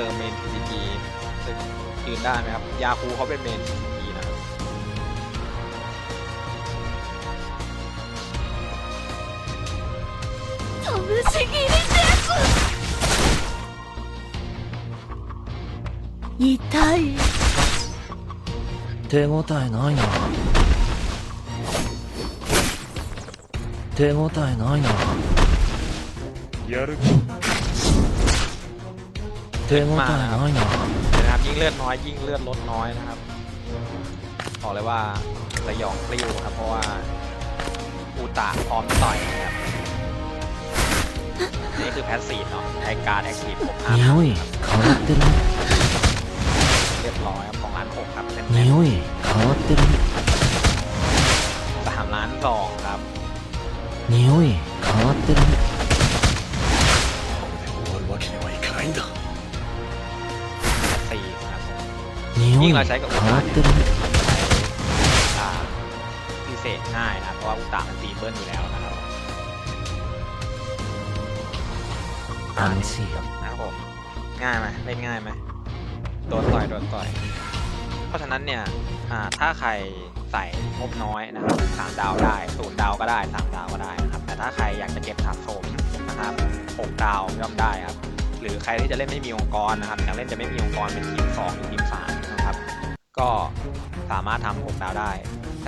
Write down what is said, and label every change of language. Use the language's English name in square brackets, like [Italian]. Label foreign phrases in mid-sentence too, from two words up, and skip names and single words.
[Thai] อเมน TCG จะยืนได้ไหมครับยาคูเขาเป็นเมน TCG นะครับ [Japanese] ぶし切りです痛い手応えないな手応えないなやる手応えないな [Thai] นะครับยิ่งเลือดน้อยยิ่งเลือดลดน้อยนะครับบอกเลยว่าสยองปลิ้วครับเพราะว่าอูตะพร้อมต่อยนะครับนี่คือแพสซีฟเนาะไอการแอคทีฟผม [Japanese] 匂い変わってるね [Thai] เรียบร้อยครับ2 ล้าน 6ครับเต็ม [Japanese] 匂い変わってるね [Thai] 3 ล้าน 2ครับ [Japanese] 匂い変わってるね終わるわけにはいかないんだ [Thai] 4 ครับ [Japanese] 匂い [Thai] ยิ่ง [Japanese] 変 [Thai] เราใช้กับอุ [Japanese] わ [Thai] ตะ [Japanese] って [Thai] เนี่ย [Japanese] るね [Thai] พิเศษง่ายนะเพราะว่าอุตะมันตีเบิ้ลอยู่แล้วนะครับ [Japanese] 楽しいよ [Thai] นะครับผมง่ายไหมเล่นง่ายไหมโดนต่อยเพราะฉะนั้นเนี่ยถ้าใครใส่งบน้อยนะครับ3 ดาวได้0 ดาวก็ได้3 ดาวก็ได้นะครับแต่ถ้าใครอยากจะเก็บสะสมนะครับ6 ดาวย่อมได้ครับหรือใครที่จะเล่นไม่มีองค์กรนะครับอยากเล่นจะไม่มีองค์กรเป็นทีม2หรือทีม3นะครับก็สามารถทำ6 ดาวได้